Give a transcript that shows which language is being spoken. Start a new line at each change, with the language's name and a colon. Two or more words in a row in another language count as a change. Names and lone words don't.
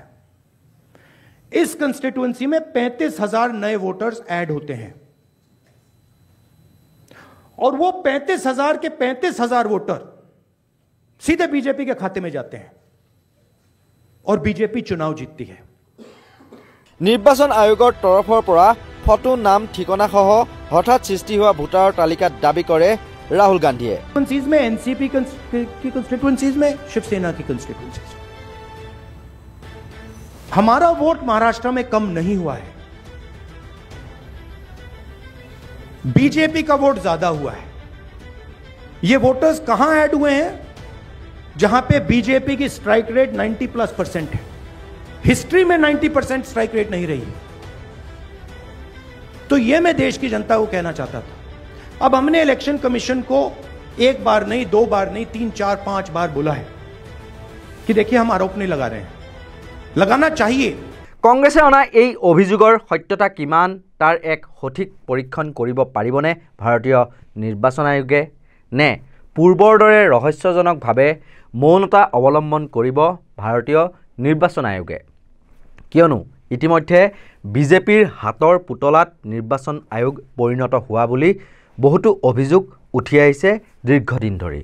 Hindi: इस कंस्टिट्यूएंसी में 35,000 नए
English: voters add
Hindi: होते हैं और वो 35,000 के 35,000 वोटर सीधे बीजेपी के खाते में जाते हैं और बीजेपी चुनाव जीतती है।
Assamese: নিৰ্বাচন আয়োগৰ তৰফৰ পৰা ফটো নাম ঠিকনা সহ হঠাৎ সৃষ্টি হোৱা ভোটাৰৰ তালিকাত দাবী কৰে राहुल गांधी
Hindi: में एनसीपी की कंस्टिट्यूएंसीज में, शिवसेना की कंस्टिट्यूएंसीज। हमारा वोट महाराष्ट्र में कम नहीं हुआ है, बीजेपी का वोट ज्यादा हुआ है। ये वोटर्स कहां ऐड हुए हैं? जहां पे बीजेपी की
English: strike rate
Hindi: 90+% है। हिस्ट्री में 90%
English: strike rate
Hindi: नहीं रही। तो यह मैं देश की जनता को कहना चाहता था। अब हमने
English: election commission
Hindi: को एक बार नहीं, 2 बार नहीं, 3, 4, 5 बार बोला है कि देखिए हम आरोप नहीं लगा रहे हैं, लगाना चाहिए।
Assamese: কংগ্ৰেছে অনা এই অভিযোগৰ সত্যতা কিমান তাৰ এক সঠিক পৰীক্ষণ কৰিব পাৰিবনে ভাৰতীয় নিৰ্বাচন আয়োগে, নে পূৰ্বৰ দৰে ৰহস্যজনকভাৱে মৌনতা অৱলম্বন কৰিব ভাৰতীয় নিৰ্বাচন আয়োগে? কিয়নো ইতিমধ্যে বিজেপিৰ হাতৰ পুতলাত নিৰ্বাচন আয়োগ পৰিণত হোৱা বুলি বহুতো অভিযোগ উঠি আহিছে দীৰ্ঘদিন ধৰি।